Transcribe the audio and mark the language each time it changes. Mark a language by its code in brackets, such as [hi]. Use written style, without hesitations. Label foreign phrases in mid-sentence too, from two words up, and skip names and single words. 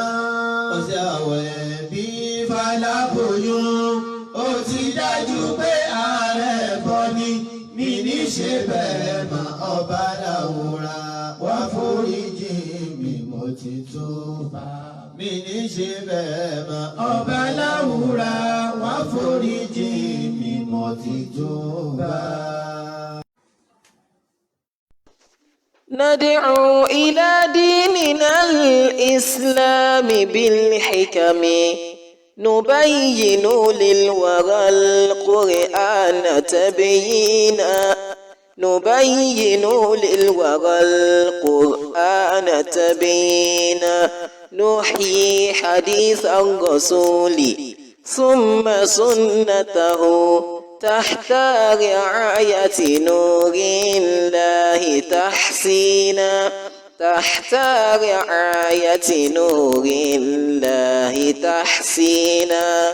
[yo] Ọ̀sẹ̀ àwẹ̀ bí Fálábòyún ó ti dájú pé ààrẹ bọ́ ní mi ní ṣe bẹ́ẹ̀ mọ́. Ọba Láwùrà wá foríjì mi mo ti túbà. Mi ní ṣe bẹ́ẹ̀ mọ́. Ọba Láwùrà wá foríjì mi mo ti túbà. [ar] ندعو إلى ديننا الإسلام بالحكم نبين للورى القرآن تبيينا نبين للورى القرآن تبيينا نحيي حديث الرسول ثم سنته تحت رعاية نور الله تحسينا تحت رعاية نور الله تحسينا